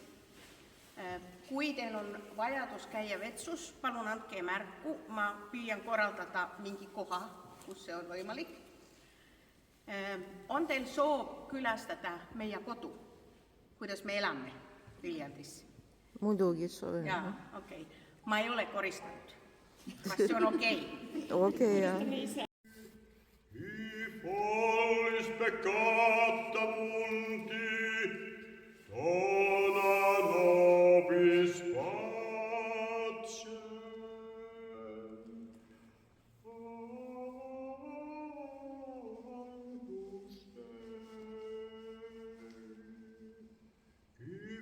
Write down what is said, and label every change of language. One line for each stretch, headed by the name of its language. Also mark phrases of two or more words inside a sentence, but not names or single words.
Estonian: Kui teil on vajadus käia vetsus, palun andke märku, ma püüan korraldada mingi koha, kus see on võimalik. On teil soov külastada meie kodu, kuidas me elame Viljandis? Muidugi soovin. Jaa, okei. Ma ei ole koristanud. Kas see on okei? Okei, jah.
Latin: Follis peccata mundi, dona nobis pacem. Agnus Dei.